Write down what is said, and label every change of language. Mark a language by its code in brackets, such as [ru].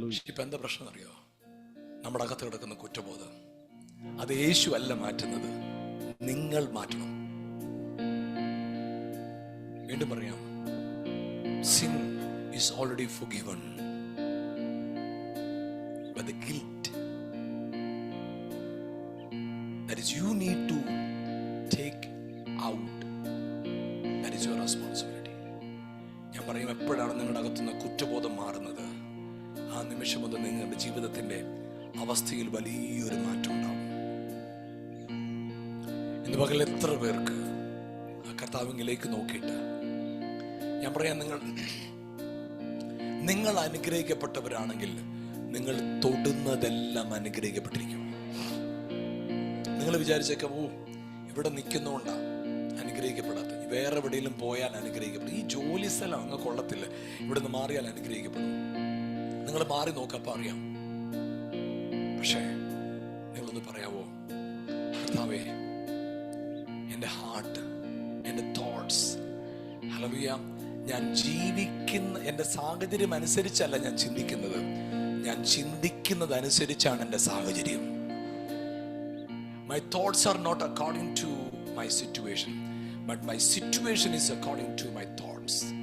[ml] ഇപ്പൊ എന്താ പ്രശ്നം അറിയോ? നമ്മുടെ അകത്ത് കിടക്കുന്ന കുറ്റബോധം, അത് യേശു അല്ല മാറ്റുന്നത്, നിങ്ങൾ മാറ്റണം. വീണ്ടും പറയാം, [en] sin is already forgiven, but the guilt that is you need to take out, that is your responsibility. [ml] ഞാൻ പറയും, എപ്പോഴാണ് നിങ്ങളുടെ അകത്തുനിന്ന് കുറ്റബോധം മാറുന്നത്, ആ നിമിഷം മുതൽ നിങ്ങളുടെ ജീവിതത്തിന്റെ അവസ്ഥയിൽ വലിയൊരു മാറ്റം ഉണ്ടാവും. ഇന്ന് പകൽ എത്ര പേർക്ക് ആ കർത്താവിലേക്ക് നോക്കിയിട്ട് ഞാൻ പറയാം, നിങ്ങൾ അനുഗ്രഹിക്കപ്പെട്ടവരാണെങ്കിൽ നിങ്ങൾ തൊടുന്നതെല്ലാം അനുഗ്രഹിക്കപ്പെട്ടിരിക്കും. നിങ്ങൾ വിചാരിച്ചേക്കാം, ഇവിടെ നിൽക്കുന്നോണ്ടാ അനുഗ്രഹിക്കപ്പെടാത്ത, വേറെ എവിടെയെങ്കിലും പോയാൽ അനുഗ്രഹിക്കപ്പെടും, ഈ ജോലി സ്ഥലം അങ്ങ് കൊള്ളത്തില്ല, ഇവിടെ നിന്ന് മാറിയാൽ അനുഗ്രഹിക്കപ്പെടും. നിങ്ങൾ മാറി നോക്കപ്പോ അറിയാം. പക്ഷേ നിങ്ങളൊന്ന് പറയാവോ, കർത്താവേ, എൻ്റെ ഹാർട്ട്, എൻ്റെ തോട്ട്സ്, ഹല്ലേലൂയ, ഞാൻ ജീവിക്കുന്ന എൻ്റെ സാഹചര്യം അനുസരിച്ചല്ല ഞാൻ ചിന്തിക്കുന്നത്, ഞാൻ ചിന്തിക്കുന്നത് അനുസരിച്ചാണ് എൻ്റെ സാഹചര്യം. [en] My thoughts are not according to my situation, but my situation is according to my thoughts.